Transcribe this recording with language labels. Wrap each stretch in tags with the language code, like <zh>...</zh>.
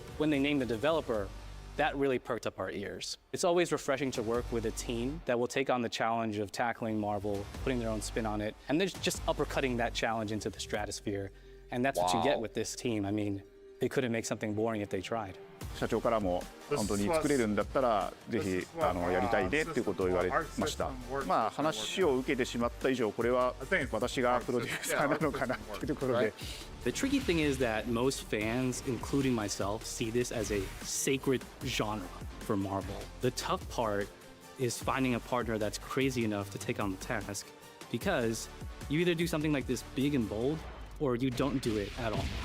<en>When they named the developer, that really perked up our ears. It's always refreshing to work with a team that will take on the challenge of tackling Marvel, putting their own spin on it, and then just uppercutting that challenge into the stratosphere. And that's what you get with this team. I mean, they couldn't make something boring if they tried.</en> <ja>社長からも本当に作れるんだったらぜひやりたいねっていうことを言われました。話を受けてしまった以上これは私がプロデューサーなのかなっていうところで。</ja> <en>The tricky thing is that most fans, including myself, see this as a sacred genre for Marvel. The tough part is finding a partner that's crazy enough to take on the task, because you either do something like this big and bold, or you don't do it at all.</en>